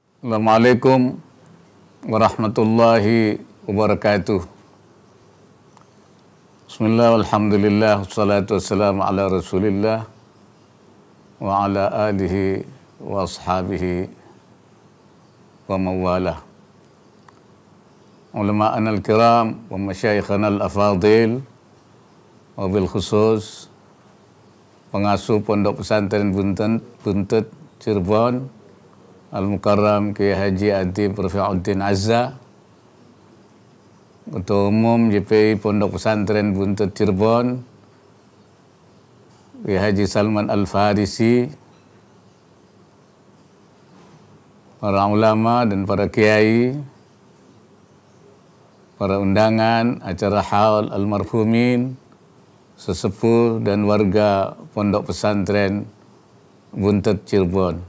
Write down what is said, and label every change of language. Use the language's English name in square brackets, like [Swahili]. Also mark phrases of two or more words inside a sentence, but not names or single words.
[Arabic] السلام عليكم ورحمة الله وبركاته. بسم الله، الحمد لله، والصلاة والسلام على رسول الله وعلى آله وأصحابه ومن والاه. علماءنا الكرام ومشايخنا الأفاضل وبالخصوص [Indonesian] pengasuh Pondok Pesantren Buntut Cirebon Al-Mukarram Kiai Haji Adib Rafi'uddin Azza, Ketua Umum JPI Pondok Pesantren Buntut Cirebon Kiai Haji Salman Al-Farisi, para ulama dan para kiai, para undangan acara haul almarhumin, sesepuh dan warga Pondok Pesantren Buntut Cirebon.